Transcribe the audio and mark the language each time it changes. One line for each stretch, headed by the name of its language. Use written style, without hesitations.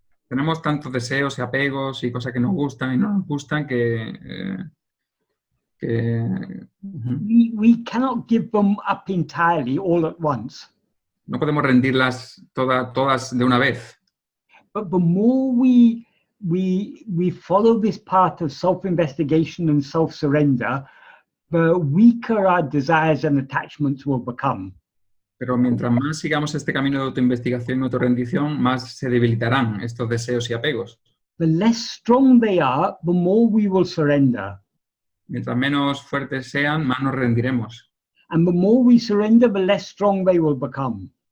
Spanish: Tenemos tantos deseos y apegos y cosas que nos gustan y no nos gustan que
English: we cannot give them up entirely all at once.
Spanish: No podemos rendirlas todas de una vez.
English: But the more we follow this path of self-investigation and self-surrender, the weaker our desires and attachments will become.
Spanish: Pero mientras más sigamos este camino de autoinvestigación y autorrendición, más se debilitarán estos deseos y apegos.
English: The less strong they are, the more we will surrender.
Spanish: Mientras menos fuertes sean, más nos rendiremos.
English: And the more we surrender, the less strong they will become.